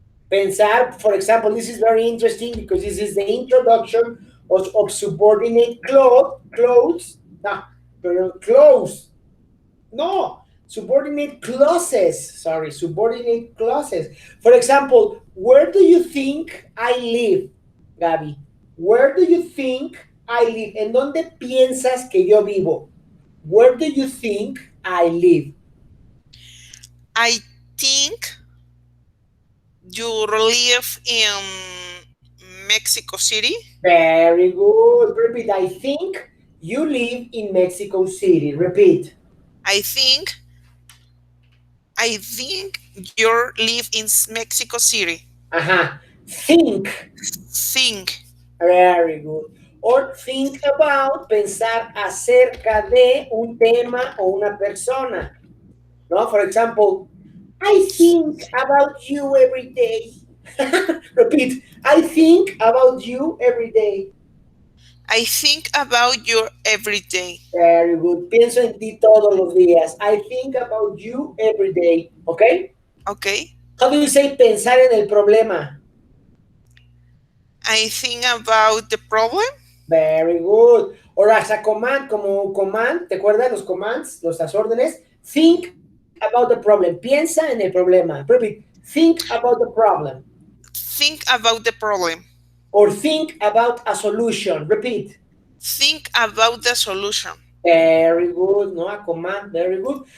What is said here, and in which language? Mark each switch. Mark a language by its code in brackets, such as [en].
[en] Pensar, for example, this is very interesting because this is the introduction of subordinate clothes. No, pero clothes. No, subordinate clauses. Sorry, subordinate clauses. For example, where do you think I live, Gabby? Where do you think I live. [es] ¿En dónde piensas que yo vivo? [en] Where do you think I live? I think you live in Mexico City. Very good. Repeat. I think you live in Mexico City. Repeat. I think I think you live in Mexico City. Ajá. Think. Think. Very good. Or think about, pensar acerca de un tema o una persona. ¿No? For example, I think about you every day. Repeat. I think about you every day. I think about you every day. Very good. [es] Pienso en ti todos los días. [en] I think about you every day. Okay? Okay? How do you say pensar en el problema? I think about the problem. Very good. Or as a command, como command, ¿te acuerdas los commands, las órdenes? Think about the problem. Piensa en el problema. Repeat. Think about the problem. Think about the problem. Or think about a solution. Repeat. Think about the solution. Very good. No, a command. Very good.